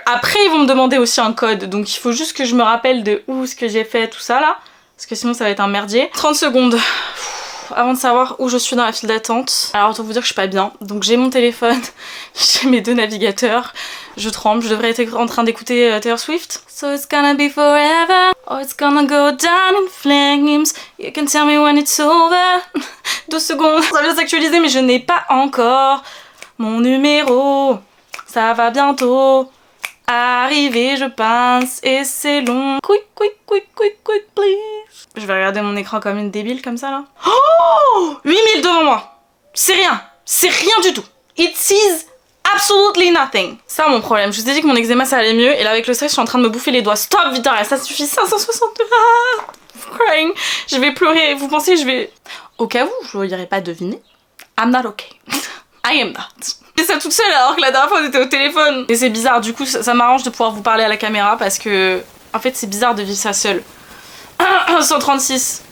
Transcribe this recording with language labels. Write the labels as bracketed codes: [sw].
[fr] Après ils vont me demander aussi un code, donc il faut juste que je me rappelle de où ce que j'ai fait, tout ça là, parce que sinon ça va être un merdier. 30 secondes avant de savoir où je suis dans la file d'attente. Alors autant vous dire que je suis pas bien, donc j'ai mon téléphone, j'ai mes 2 navigateurs, je tremble, je devrais être en train d'écouter Taylor Swift. [en] So it's gonna be forever, or it's gonna go down in flames, you can tell me when it's over. [fr] 12 secondes, ça vient s'actualiser mais je n'ai pas encore mon numéro, ça va bientôt arriver je pense, et c'est long. [en] Quick, quick, quick, quick, quick, please. [fr] Je vais regarder mon écran comme une débile comme ça là. Oh, 8000 devant moi. C'est rien du tout. [en] It sees absolutely nothing. [fr] Ça mon problème. Je vous ai dit que mon eczéma ça allait mieux et là avec le stress je suis en train de me bouffer les doigts. Stop Victoria, ça suffit. 562. [en] Ah, I'm crying. [fr] Je vais pleurer. Vous pensez que je vais... Au cas où je n'irai pas deviner, [en] I'm not okay. I am not. [fr] Je fais ça toute seule alors que la dernière fois on était au téléphone. Et c'est bizarre, du coup ça m'arrange de pouvoir vous parler à la caméra parce que en fait c'est bizarre de vivre ça seule. 136.